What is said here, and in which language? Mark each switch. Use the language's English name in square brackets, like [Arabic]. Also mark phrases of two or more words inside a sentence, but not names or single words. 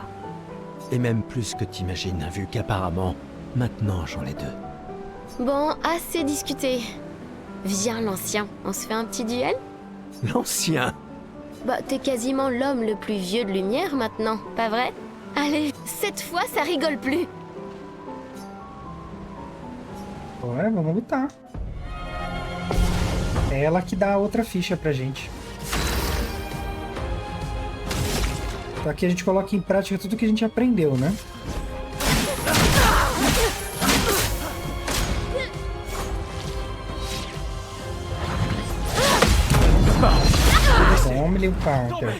[French] Et même plus que t'imagines, vu qu'apparemment, maintenant j'en ai 2. Bon, assez discuté. Viens, l'ancien, on se fait un petit duel? L'ancien. Bah, t'es quasiment l'homme le plus vieux de lumière maintenant, pas vrai? Allez, cette fois, ça rigole plus. [Portuguese] Bora, vamos lutar. É ela que dá a outra ficha pra gente. Então aqui a gente coloca em prática tudo que a gente aprendeu, né? Tome-lhe o counter.